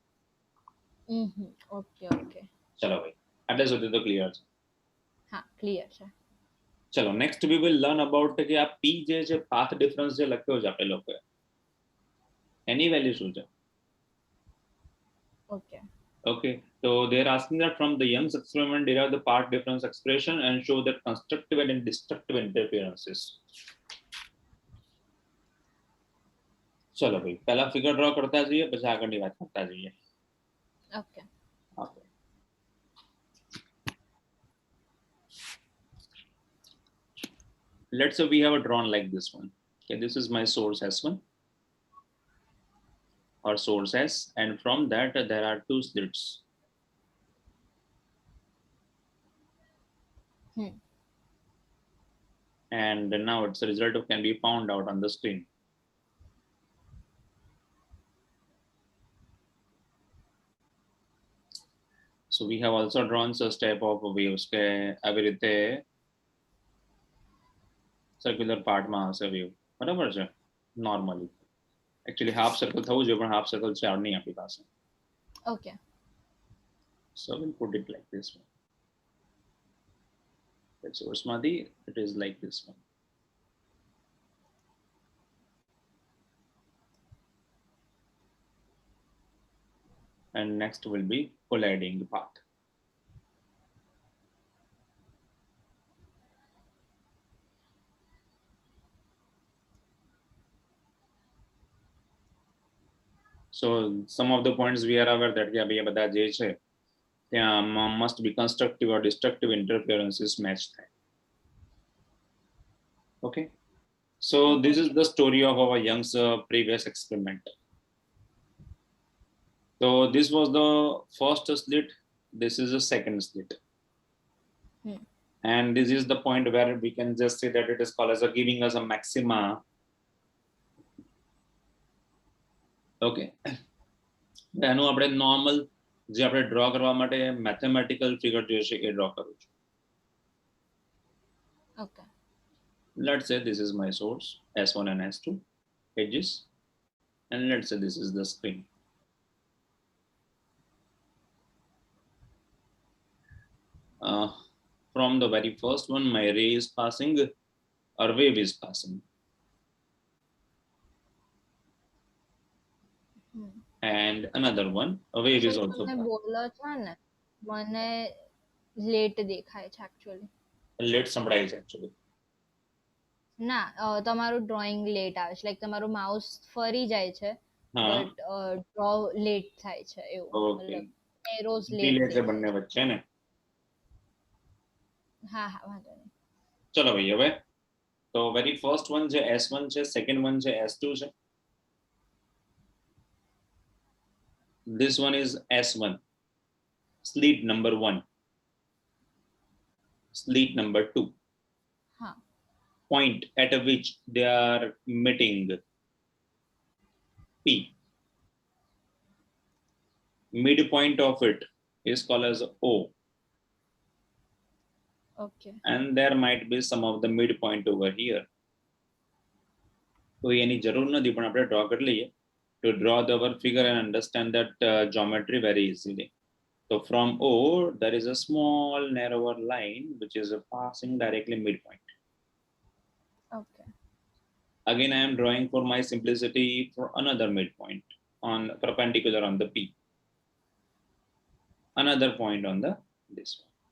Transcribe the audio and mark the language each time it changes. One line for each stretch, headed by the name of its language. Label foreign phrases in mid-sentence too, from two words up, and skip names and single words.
English: okay okay
Gujarati: ચલો ભાઈ આટલે સુધી તો ક્લિયર છે. હા ક્લિયર છે. ચલો
English: next we will learn about
Gujarati: કે આ p જે છે
English: path difference
Gujarati: જે લખ્યો છે આપણે લોકોએ એની વેલ્યુ શું છે? ઓકે
English: Okay, so they're asking that from the Young's experiment, derive the path difference expression and show that constructive and destructive interferences.
Gujarati: ચલો ભાઈ પહેલા
English: figure draw
Gujarati: કરતા જઈએ પછી આગળની વાત કરતા જઈએ. ઓકે
English: Okay. Let's say we have a drawn like this one. Okay, this is my source S1 or source S, and from that there are two slits. And now its result can be found out on the screen. So we have also drawn such type of waves
Gujarati: કે આવી રીતે
English: circular partમાં
Gujarati: હશે વેવ બરાબર છે
English: normally actually half circle
Gujarati: થવું જોઈએ પણ
English: half circle
Gujarati: છે નહીં આપણી પાસે. ઓકે
English: So we'll put it like this one. The source માંથી it is like this one. And next will be colliding path. So some of the points we are aware that
Gujarati: ભાઈ બધા જે છે ત્યાં
English: must be constructive or destructive interferences match થાય. Okay, so this is the story of our Young's previous experiment. So this was the first slit, this is the second slit. And this is the point where we can just say that it is called as a giving us a maxima.
Gujarati: Okay, એનું આપણે નોર્મલ જે આપણે ડ્રો કરવા માટે
English: mathematical figure
Gujarati: જોઈએ છે એ ડ્રો કરું છું. ઓકે
English: Let's say this is my source S1 and S2 edges, and let's say this is the screen. From the very first one my ray is passing or wave is passing, and another one a wave is also
Gujarati: તમે
English: passing.
Gujarati: બોલો છો ને મને લેટ દેખાય છે एक्चुअली Let સંભળાય છે actually. ના તમારું
English: drawing late
Gujarati: આવે છે લાઈક તમારું માઉસ ફરી જાય છે હા
English: but draw late
Gujarati: થાય છે એવું ઓકે મતલબ
English: arrows late
Gujarati: ડિલે છે દેખાય બંને છે. વચ્ચે ને હા હા વાંધો નહીં. ચલો ભાઈ હવે તો
English: very first one
Gujarati: છે S1 છે,
English: second one
Gujarati: છે S2 છે.
English: This one is S1, slit number 1, slit number 2,
Gujarati: હા
English: point at which they are meeting P. Midpoint of it is called as O,
Gujarati: ઓકે
English: and there might be some of the midpoint over here.
Gujarati: તો એની જરૂર નથી પણ આપણે ડ્રો કરી લઈએ
English: to draw our figure and understand that geometry very easily. So from O there is a small narrower line which is passing directly midpoint.
Gujarati: ઓકે
English: Again I am drawing for my simplicity for another midpoint on perpendicular on the P, another point on the this one.